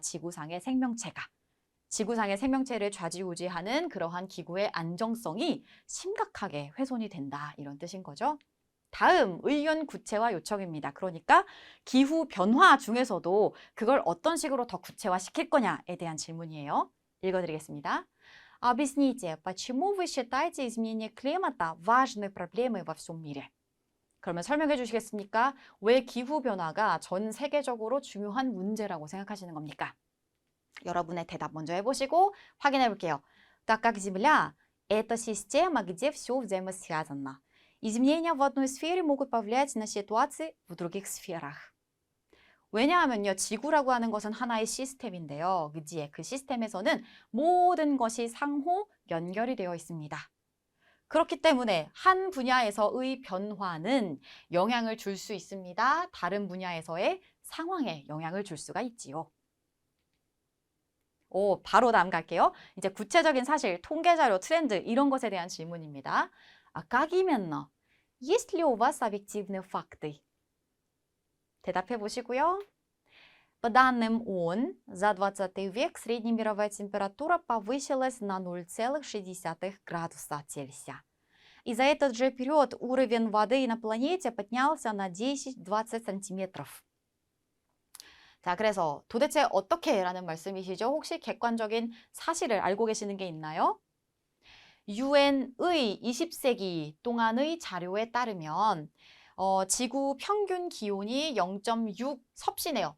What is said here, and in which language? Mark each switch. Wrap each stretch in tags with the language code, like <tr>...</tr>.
<ko>지구상의 생명체가. 지구상의 생명체를 좌지우지하는 그러한 기구의 안정성이 심각하게 훼손이 된다. 이런 뜻인 거죠. 다음, 의견 구체화 요청입니다. 그러니까 기후 변화 중에서도 그걸 어떤 식으로 더 구체화시킬 거냐에 대한 질문이에요. 읽어드리겠습니다.</ko> <ru>Объясните, почему вы считаете изменение климата важной проблемой во всем мире?</ru> <ko>그러면 설명해 주시겠습니까? 왜 기후 변화가 전 세계적으로 중요한 문제라고 생각하시는 겁니까? 여러분의 대답 먼저 해보시고 확인해 볼게요.</ko> <ru>Так как Земля – это система, где все взаимосвязано. Изменения в одной сфере могут повлиять на ситуации в других сферах.</ru> <ko>왜냐하면요, 지구라고 하는 것은 하나의 시스템인데요. 그지에 그 시스템에서는 모든 것이 상호 연결이 되어 있습니다. 그렇기 때문에 한 분야에서의 변화는 영향을 줄 수 있습니다. 다른 분야에서의 상황에 영향을 줄 수가 있지요. 바로 다음 갈게요. 이제 구체적인 사실, 통계자료, 트렌드 이런 것에 대한 질문입니다.</ko> <ru>Как именно? Есть ли у вас объективные факты?</ru> <ko>대답해 보시고요.</ko> <ru>По данным ООН, за 20 век среднемировая температура повысилась на 0,6 градуса Цельсия. И за этот же период уровень воды на планете поднялся на 10-20 сантиметров.</ru> <ko>자, 그래서 도대체 어떻게 라는 말씀이시죠? 혹시 객관적인 사실을 알고 계시는 게 있나요? UN의 20세기 동안의 자료에 따르면 지구 평균 기온이 0.6, 섭씨네요.</ko>